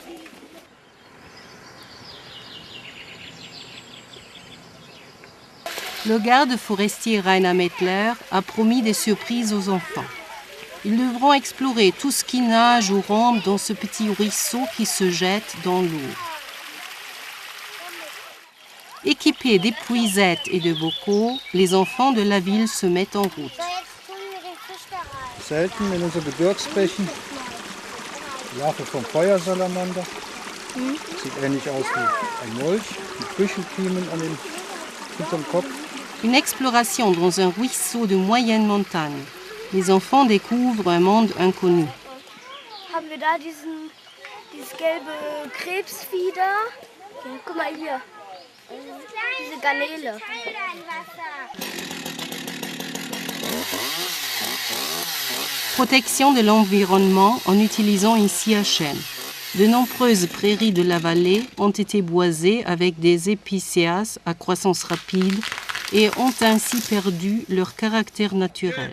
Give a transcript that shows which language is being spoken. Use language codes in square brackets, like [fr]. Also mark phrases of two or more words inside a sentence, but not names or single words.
[fr] Le garde forestier Rainer Mettler a promis des surprises aux enfants. Ils devront explorer tout ce qui nage ou rampe dans ce petit ruisseau qui se jette dans l'eau. Équipés d'épuisettes et de bocaux, les enfants de la ville se mettent en route. [de] Selten in unseren Gebirgsbächen. Larve vom Feuersalamander. Sieht ähnlich aus wie ein Molch, mit Büschelkiemen hinterm Kopf. [fr] Une exploration dans un ruisseau de moyenne montagne. Les enfants découvrent un monde inconnu. [de] Haben wir da dieses gelbe Krebsvieh da? Guck mal hier. Diese Garnele. [fr] Protection de l'environnement en utilisant une SIACHN. De nombreuses prairies de la vallée ont été boisées avec des épicéas à croissance rapide et ont ainsi perdu leur caractère naturel.